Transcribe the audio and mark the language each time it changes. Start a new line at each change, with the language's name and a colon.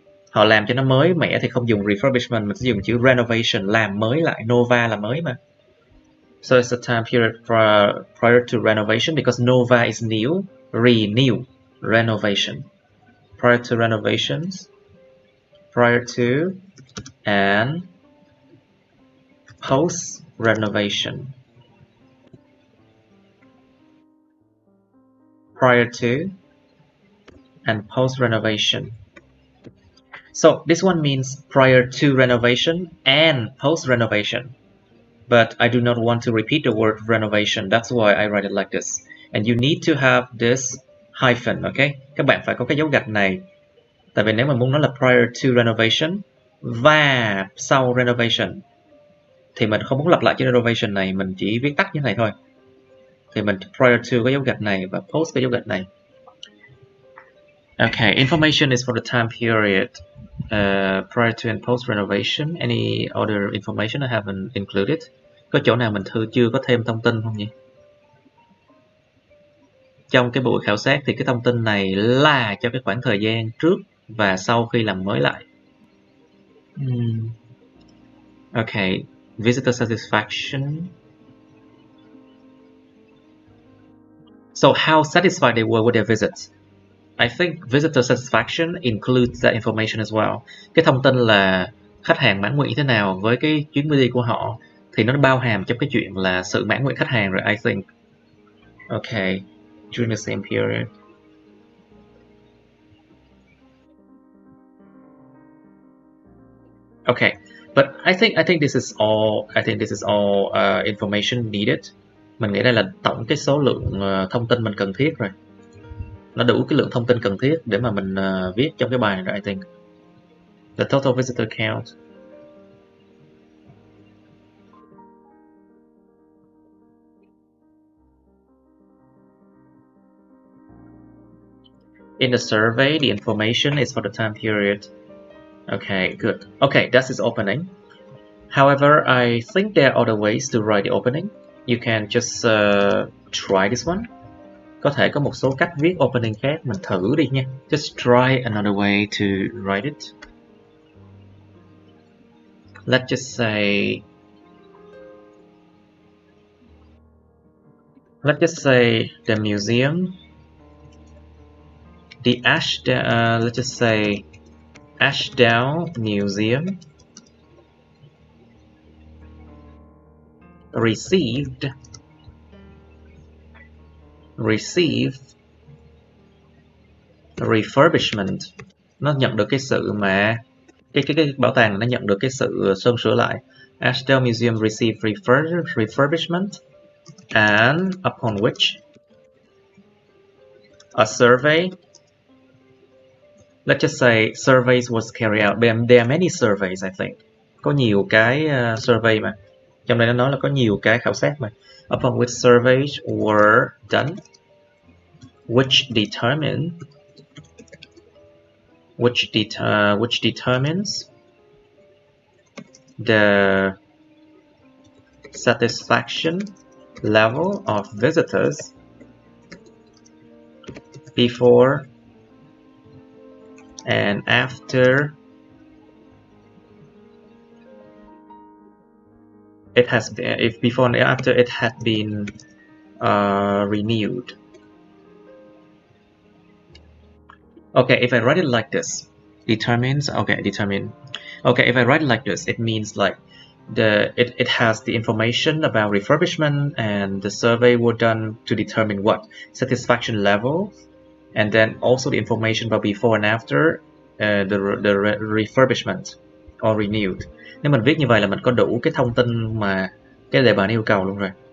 Vietnamese: Họ làm cho nó mới mẻ thì không dùng refurbishment, mình sẽ dùng chữ renovation, làm mới lại. Nova là mới mà.
English: So it's a time period prior to renovation, because nova is new, renew, renovation. Prior to renovations, prior to and post renovation. Prior to and post renovation. So this one means prior to renovation and post renovation. But I do not want to repeat the word renovation. That's why I write it like this. And you need to have this hyphen, okay?
Vietnamese: Các bạn phải có cái dấu gạch này. Tại vì nếu mà muốn nói là
English: prior to renovation
Vietnamese: và sau renovation thì mình không muốn lặp lại chữ renovation này, mình chỉ viết tắt như thế này thôi. Thì mình
English: prior to
Vietnamese: có dấu gạch này và post có dấu gạch này.
English: Okay, information is for the time period prior to and post renovation. Any other information I haven't included?
Vietnamese: Có chỗ nào mình chưa có thêm thông tin không nhỉ? Trong cái buổi khảo sát thì cái thông tin này là cho cái khoảng thời gian trước và sau khi làm mới lại.
English: Okay, visitor satisfaction. So how satisfied they were with their visits? I think visitor satisfaction includes that information as well.
Vietnamese: Cái thông tin là khách hàng mãn nguyện thế nào với cái chuyến đi của họ thì nó bao hàm trong cái chuyện là sự mãn nguyện khách hàng rồi,
English: I think. Okay, during the same period. Okay, but I think this is all. I think this is all information needed.
Vietnamese: Mình nghĩ đây là tổng cái số lượng thông tin mình cần thiết rồi. Nó đủ cái lượng thông tin cần thiết để mà mình viết trong cái bài này rồi,
English: I think. The total visitor count. In the survey, the information is for the time period. Okay, good. Okay, that's its opening. However, I think there are other ways to write the opening. You can just try this one.
Vietnamese: Có thể có một số cách viết opening khác, mình thử đi nha.
English: Just try another way to write it. Let's just say the museum, the let's just say Ashdown Museum received refurbishment.
Vietnamese: Nó nhận được cái sự mà cái bảo tàng nó nhận được cái sự sơn sửa lại.
English: Ashdown Museum received refurbishment, and upon which a survey, let's just say surveys was carried out. There are many surveys, I think.
Vietnamese: Có nhiều cái survey mà. Trong đây nó nói là có nhiều cái khảo sát mà.
English: Upon which surveys were done, which determines the satisfaction level of visitors before and after it has been, if before and after it had been renewed. Okay, if I write it like this, determines. Okay, determine. Okay, if I write it like this, it means like it has the information about refurbishment, and the survey were done to determine what satisfaction level, and then also the information about before and after the refurbishment or renewed.
Vietnamese: Nếu mình viết như vậy là mình có đủ cái thông tin mà cái đề bài yêu cầu luôn rồi.